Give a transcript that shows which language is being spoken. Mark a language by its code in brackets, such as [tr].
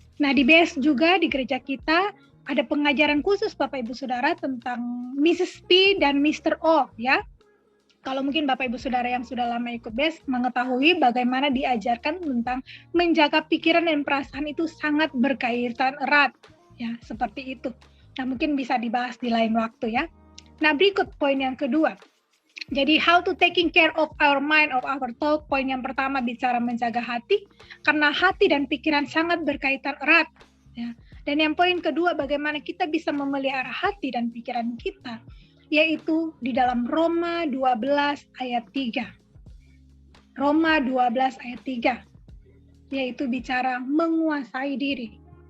[id] Nah di BES juga di gereja kita ada pengajaran khusus Bapak Ibu Saudara tentang Mrs. P dan Mr. O ya. Kalau mungkin Bapak Ibu Saudara yang sudah lama ikut BES mengetahui bagaimana diajarkan tentang menjaga pikiran dan perasaan itu sangat berkaitan erat ya, seperti itu. Nah mungkin bisa dibahas di lain waktu ya. Nah berikut poin yang kedua. Jadi [en] how to taking care of our mind, of our thought. [id] Poin yang pertama bicara menjaga hati, karena hati dan pikiran sangat berkaitan erat. Ya. Dan yang poin kedua bagaimana kita bisa memelihara hati dan pikiran kita, yaitu di dalam Roma 12 ayat 3. Roma 12 ayat 3, yaitu bicara menguasai diri.